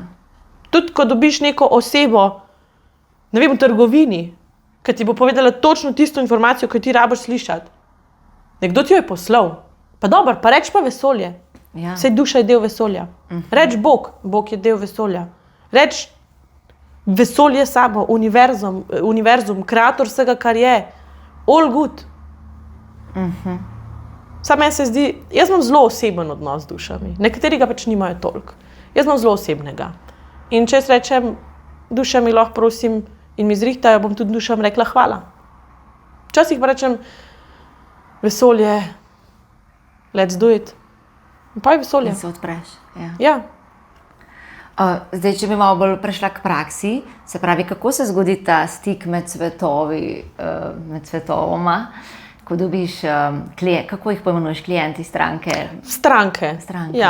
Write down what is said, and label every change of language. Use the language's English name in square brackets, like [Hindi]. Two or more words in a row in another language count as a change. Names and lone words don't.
[Slovenian] Tudi, ko dobiš neko osebo, ne vem, v trgovini, ki ti bo povedala točno tisto informacijo, ki ti rabiš slišati. Nekdo ti jo je poslal. Pa dobro, pa reč pa vesolje. Ja. Saj duša je del vesolja. Reč Bog, Bog je del vesolja. Reč vesolje samo, univerzum, kreator vsega, kar je. [English] All good. [Slovenian] Samo meni se zdi, jaz imam zelo oseben odnos z dušami. Nekateri ga pač nimajo toliko. Jaz imam zelo osebnega. In če jaz rečem, duša mi lahko prosim in mi zrihtajo, bom tudi dušam rekla hvala. Včasih pa rečem, vesolje, [English] let's do it. [Slovenian] In pa je vesolje. In se odpreš. Ja. Ja. Zdaj, če bi malo bolj prešla k praksi, se pravi, kako se zgodi ta stik med svetovoma, ko dobiš kako jih poimenuješ, klienti, stranke? Stranke. Ja.